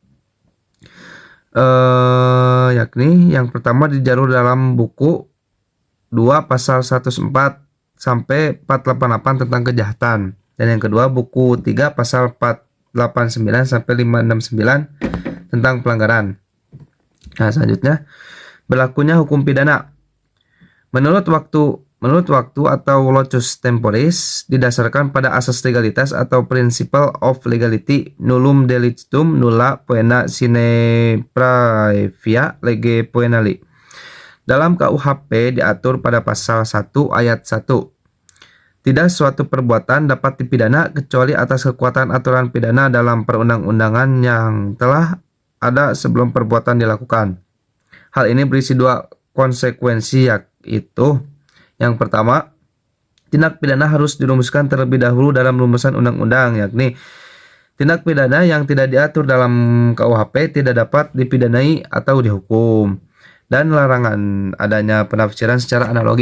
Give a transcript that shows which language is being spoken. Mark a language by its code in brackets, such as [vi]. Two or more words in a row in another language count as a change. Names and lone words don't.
[id] Yakni yang pertama dijaruh dalam buku 2 pasal 104 sampai 488 tentang kejahatan, dan yang kedua buku 3 pasal 489 sampai 569 tentang pelanggaran. Nah, selanjutnya berlakunya hukum pidana menurut waktu atau [la] locus temporis [id] didasarkan pada asas legalitas atau [en] principle of legality, [la] nullum delictum nulla poena sine praevia lege poenali. [id] Dalam KUHP diatur pada pasal 1 ayat 1. Tidak suatu perbuatan dapat dipidana kecuali atas kekuatan aturan pidana dalam perundang-undangan yang telah ada sebelum perbuatan dilakukan. Hal ini berisi dua konsekuensi, yaitu yang pertama, tindak pidana harus dirumuskan terlebih dahulu dalam rumusan undang-undang, yakni tindak pidana yang tidak diatur dalam KUHP tidak dapat dipidanai atau dihukum, dan larangan adanya penafsiran secara analogi.